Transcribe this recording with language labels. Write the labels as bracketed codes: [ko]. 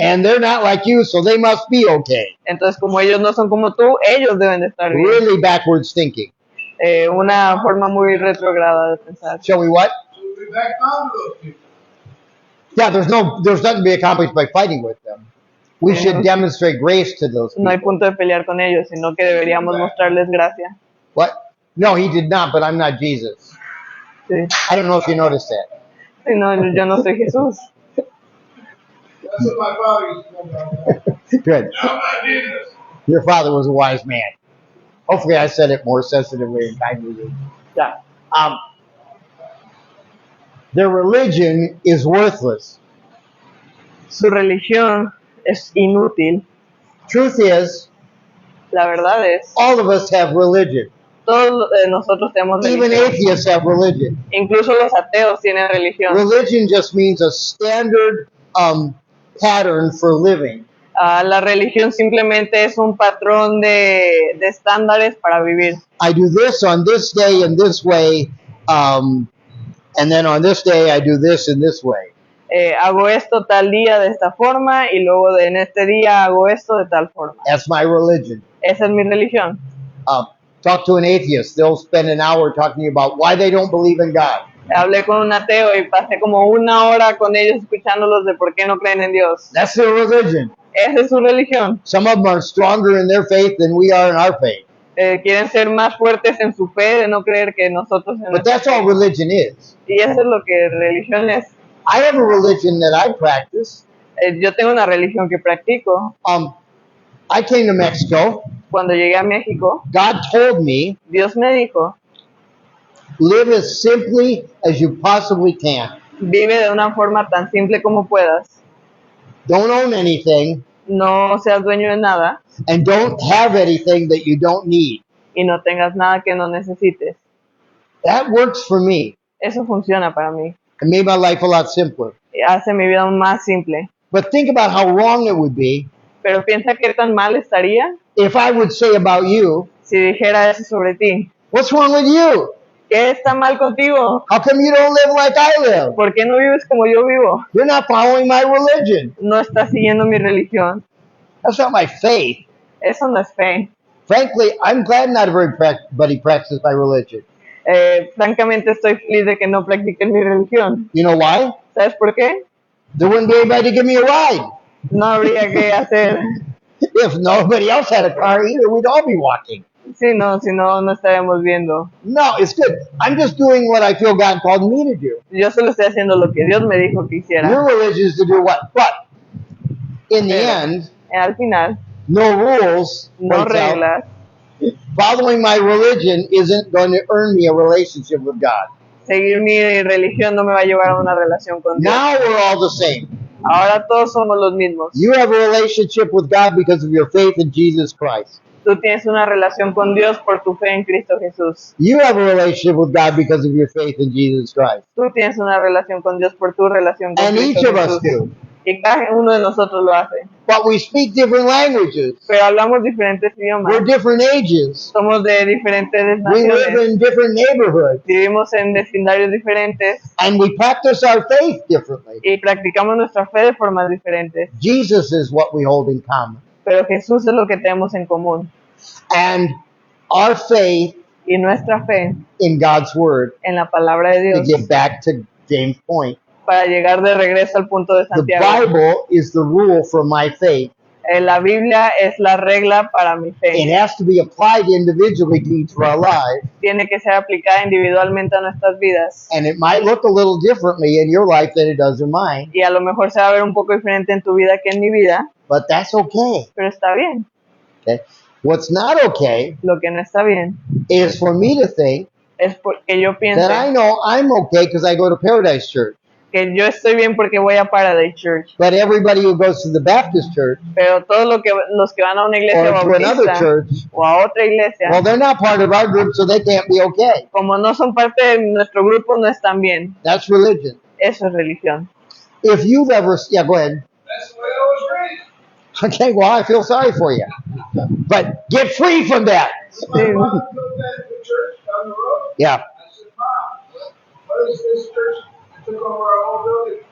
[en] and they're not like you, so they must be okay. [es] Entonces, como ellos no son como tú, ellos deben de estar bien. [en] Really backwards thinking. [es] Una forma muy retrograda de pensar. [en] Shall we what? So we back down to those people. Yeah, there's nothing to be accomplished by fighting with them. We should demonstrate grace to those [es] No hay [en] people. [es] punto de pelear con ellos, sino que deberíamos mostrarles gracia. [en] What? No, he did not, but I'm not Jesus. [es] Sí. [en] I don't know if you noticed that. [es] Sí, no, yo no soy Jesús. [en] That's what my father used to tell me. Good. Not my business. Your father was a wise man. Hopefully I said it more sensitively and kindly. [es] Ya. [en] Their religion is worthless. [es] Su religión es inútil. [en] Truth is, [es] La verdad es, [en] all of us have religion. [es] todos nosotros tenemos [en] Even [es] religión. [en] atheists have religion. [es] Incluso los ateos tienen religión. [en] Religion just means a standard pattern for living. [es] La religión simplemente es un patrón de estándares para vivir. [en] I do this on this day in this way, and then on this day I do this in this way. [es] Hago esto tal día de esta forma y luego en este día hago esto de tal forma. [en] That's my religion. [es] Esa es mi religión. [en] Talk to an atheist. They'll spend an hour talking about why they don't believe in God. [es] Hablé con un ateo y pasé como una hora con ellos escuchándolos de por qué no creen en Dios. [en] That's their religion. [es] Esa es su religión. [en] Some of them are stronger in their faith than we are in our faith. [es] Quieren ser más fuertes en su fe de no creer que nosotros en [en] But [es] nuestra [en] that's all religion is. [es] fe. Y eso es lo que religión es. [en] I have a religion that I practice. [es] Yo tengo una religión que practico. [en] I came to Mexico. [es] Cuando llegué a México, [en] God told me, [es] Dios me dijo, [en] live as simply as you possibly can. [es] vive de una forma tan simple como puedas. [en] Don't own anything, [es] No seas dueño de nada [en] and don't have anything that you don't need. [es] y no tengas nada que no necesites. [en] That works for me. [es] Eso funciona para mí. [en] It made my life a lot simpler. [es] Hace mi vida aún más simple. [en] But think about how wrong it would be [es] Pero piensa qué tan mal estaría [en] if I would say about you, [es] si dijera eso sobre ti. [en] what's wrong with you? [es] ¿Qué está mal contigo? [en] How come you don't live like I live? [es] ¿Por qué no vives como yo vivo? [en] You're not following my religion. [es] No estás siguiendo mi religión. [en] That's not my faith. [es] Eso no es fe. [en] Frankly, I'm glad not everybody practices my religion. [es] Francamente estoy feliz de que no practiquen mi religión. [en] You know why? [es] ¿Sabes por qué? [en] There wouldn't be anybody to give me a ride. [es] No habría que hacer. [en] If nobody else had a car either, we'd all be walking. [es] Si no, no estaríamos viendo. [en] No, it's good. I'm just doing what I feel God called me to do. [es] Yo solo estoy haciendo lo que Dios me dijo que hiciera. [en] Your religion is to do what? But in the [es] Pero, [en] end, [es] Al final, [en] no rules. [es] no [en] points out, [es] reglas. [en] following my religion isn't going to earn me a relationship with God. [es] Seguir mi religión no me va a llevar a una relación con Dios. [en] Now we're all the same. [es] Ahora todos somos los mismos. [en] You have a relationship with God because of your faith in Jesus Christ. [es] Tú tienes una relación con Dios por tu fe en Cristo Jesús. [en] You have a relationship with God because of your faith in Jesus Christ. [es] Tú tienes una relación con Dios por tu relación con [en] And each [es] Cristo [en] of us [es] Jesús. [en] do. [es] Y cada uno de nosotros lo hace. [en] But we speak different languages. [es] Pero hablamos diferentes idiomas. [en] We're different ages. [es] Somos de diferentes [en] We live [es] naciones. [en] in different neighborhoods. [es] Vivimos en vecindarios diferentes [en] And we practice our faith differently. [es] y practicamos nuestra fe de formas diferentes. [en] Jesus is what we hold in common. [es] Pero Jesús es lo que tenemos en común. [en] And our faith [es] Y nuestra fe [en] in God's Word, [es] en la palabra de [en] to [es] Dios, [en] get back to James' point, [es] para llegar de regreso al punto de [en] the [es] Santiago. [en] Bible is the rule for my faith. [es] La Biblia es la regla para mi [en] It [es] fe. [en] has to be applied individually to each of our lives. [es] Tiene que ser aplicada individualmente a nuestras vidas. [en] And it might look a little differently in your life than it does in mine, [es] Y a lo mejor se va a ver un poco diferente en tu vida que en mi vida, [en] but that's okay. [es] pero está bien. [en] Okay? What's not okay [es] Lo que no está bien [en] is for me to think [es] es porque yo pienso [en] that I know I'm okay because I go to Paradise Church, [es] que yo estoy bien porque voy a Paradise Church. [en] but everybody who goes to the Baptist church [es] Pero todos los que van a una iglesia [en] or to another [es] bautista [en] church, [es] o a otra iglesia, [en] well, they're not part of our group, so they can't be okay. [es] como no son parte de nuestro grupo, no están bien. [en] That's religion. [es] Eso es religión. [en] If you've ever, yeah, go ahead. That's the way I was raised. Okay, well, I feel sorry for you, but get free from that. My mom goes back to the church down the road. Yeah. I said, Mom, what is this church? I took over our whole building.